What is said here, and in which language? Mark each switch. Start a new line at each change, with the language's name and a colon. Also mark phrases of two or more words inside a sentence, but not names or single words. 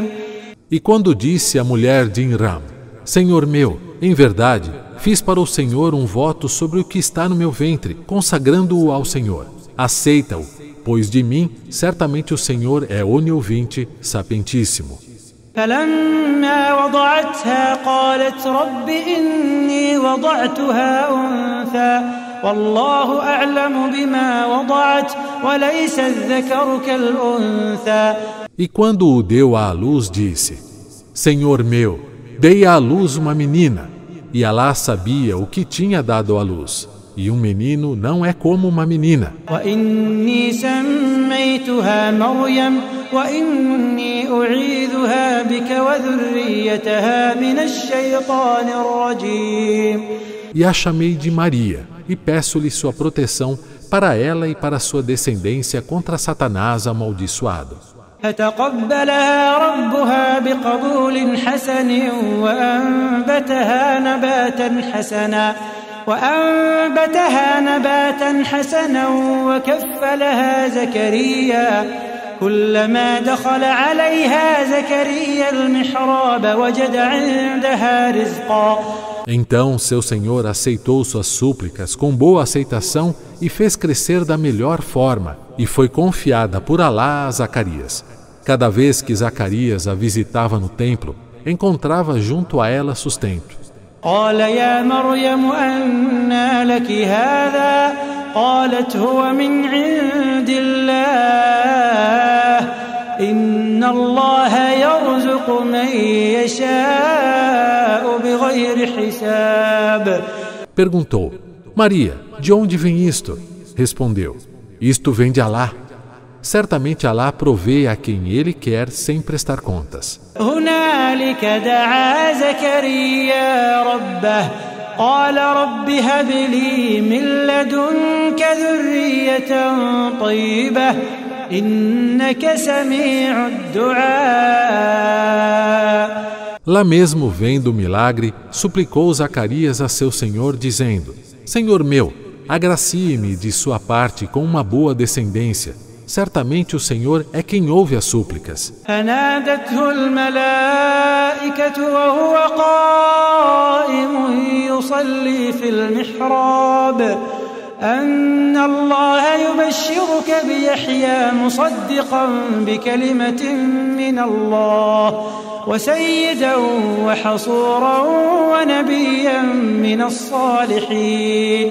Portuguese: E quando disse a mulher de Imram, Senhor meu, em verdade, fiz para o Senhor um voto sobre o que está no meu ventre, consagrando-o ao Senhor. Aceita-o, pois de mim, certamente o Senhor é oniouvinte, sapientíssimo.
Arabic: فلما وضعتها قالت رب إني وضعتها أنثى والله أعلم بما وضعت وليس الذكر كالأنثى.
Portuguese: E quando o deu à luz, disse, Senhor meu, dei à luz uma menina, e Alá sabia o que tinha dado à luz, e um menino não é como uma menina.
Arabic: وإني سميتها مريم وإني أعيذها بك وذريتها من الشيطان الرجيم.
Portuguese: e a chamei de Maria, e peço-lhe sua proteção para ela e para sua descendência contra Satanás amaldiçoado.
Arabic: فتقبلها ربها بقبول حسن وأنبتها نباتا حسنا وكفلها زكريا كلما دخل عليها زكريا المحراب وجد عندها رزقا.
Portuguese: Então seu Senhor aceitou suas súplicas com boa aceitação e fez crescer da melhor forma, e foi confiada por Alá a Zacarias. Cada vez que Zacarias a visitava no templo, encontrava junto a ela sustento.
Arabic: قال يا مريم أنى لك هذا قالت هو من عند الله إن الله يرزق من يشاء بغير حساب.
Portuguese: Perguntou: Maria, de onde vem isto? Respondeu: Isto vem de Alá. Certamente Alá provê a quem Ele quer sem prestar contas.
Arabic: هنالك دعا زكريا ربه قال رب هب لي من لدنك ذرية طيبة إنك سميع الدعاء.
Portuguese: Lá mesmo, vendo o milagre, suplicou Zacarias a seu Senhor, dizendo: Senhor meu, agracie-me de sua parte com uma boa descendência. Certamente o Senhor é quem ouve as súplicas.
Arabic: فنادته الملائكة وهو قائم يصلي في المحراب أن الله يبشرك بيحيى مصدقا بكلمة من الله وسيدا وحصورا ونبيا من الصالحين.